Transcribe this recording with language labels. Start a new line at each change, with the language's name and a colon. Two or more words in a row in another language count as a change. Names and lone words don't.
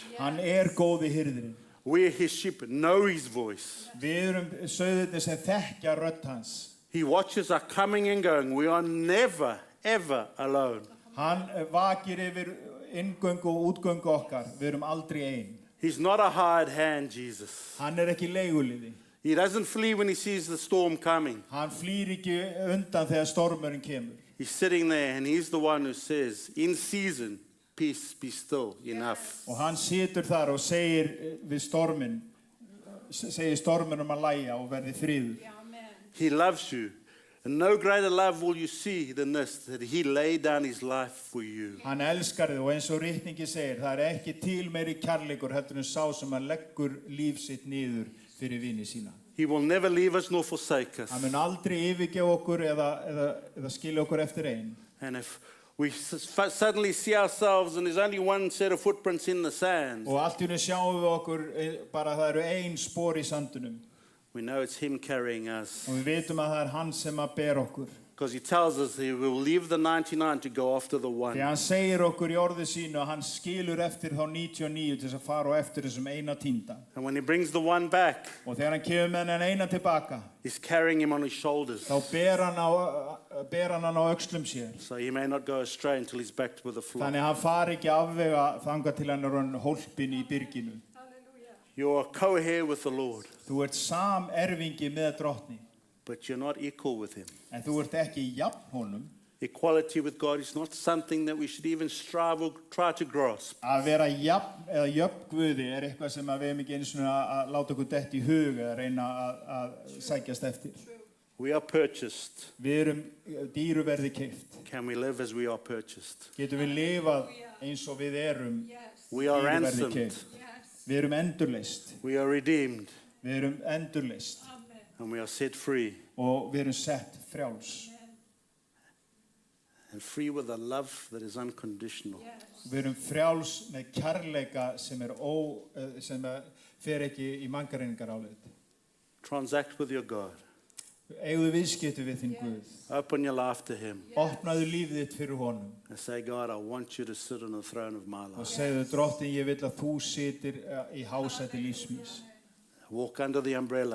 Icelandic: Hann góði hirðirinn.
English: We, his sheep, know his voice.
Icelandic: Við erum sauðirnir sem þekkja rödd hans.
English: He watches our coming and going. We are never, ever alone.
Icelandic: Hann vakir yfir inngöngu og útgöngu okkar. Við erum aldrei ein.
English: He's not a hired hand, Jesus.
Icelandic: Hann ekki leiguliði.
English: He doesn't flee when he sees the storm coming.
Icelandic: Hann flýr ekki undan þegar stormurinn kemur.
English: He's sitting there and he's the one who says, in season, peace, be still, enough.
Icelandic: Og hann situr þar og segir við storminn, segir storminum að lægja og verði friður.
English: He loves you. And no greater love will you see than this, that he laid down his life for you.
Icelandic: Hann elskar þig og eins og ritningi segir, það ekki til meiri kærleikur heldur en sá sem hann leggur líf sitt niður fyrir vini sína.
English: He will never leave us nor forsake us.
Icelandic: Hann mun aldrei yfirgefa okkur eða skilja okkur eftir ein.
English: And if we suddenly see ourselves and there's only one set of footprints in the sand.
Icelandic: Og allt í einu sjáum við okkur bara að það eru ein spor í sandunum.
English: We know it's him carrying us.
Icelandic: Og við vitum að það er hann sem að ber okkur.
English: Because he tells us he will leave the 99 to go after the
Icelandic: Því
English: one.
Icelandic: hann segir okkur í orði sínu að hann skilur eftir þá 99 til þess að fara á eftir þessum eina týnda.
English: And when he brings the one back,
Icelandic: Og þegar hann kemur með hann eina tilbaka,
English: he's carrying him on his shoulders.
Icelandic: þá ber hann á öxlum sér.
English: So he may not go astray until he's back with the flock.
Icelandic: Þannig að hann fari ekki afvega þangað til hann er hann hólpin í byrginu.
English: You are co-heir with the Lord,
Icelandic: Þú ert samerfingi með drottni,
English: but you're not equal with him.
Icelandic: en þú ert ekki jafn honum.
English: Equality with God is not something that we should even strive or try to grasp.
Icelandic: Að vera jafn eða jöfn Guði er eitthvað sem við hefum ekki einu svona að láta okkur dett í hug eða reyna að sækjast eftir.
English: We are purchased.
Icelandic: Við erum dýru verði keypt.
English: Can we live as we are purchased?
Icelandic: Getum við lifað eins og við erum
English: We are
Icelandic: dýru verði
English: ransomed.
Icelandic: keypt. Við erum endurlist.
English: We are redeemed.
Icelandic: Við erum endurlist
English: And we are set free.
Icelandic: og við erum sett frjáls.
English: And free with a love that is unconditional.
Icelandic: Við erum frjáls með kærleika sem fer ekki í mangareiningar álit.
English: Transact with your God.
Icelandic: Eigðu viðskipti við þinn Guð.
English: Open your life to him.
Icelandic: Opnaðu lífið þitt fyrir honum
English: And say, God, I want you to sit on the throne of my
Icelandic: og
English: life.
Icelandic: segðu drottin, ég vil að þú sitir í hásæti lífsmís.
English: Walk under the umbrella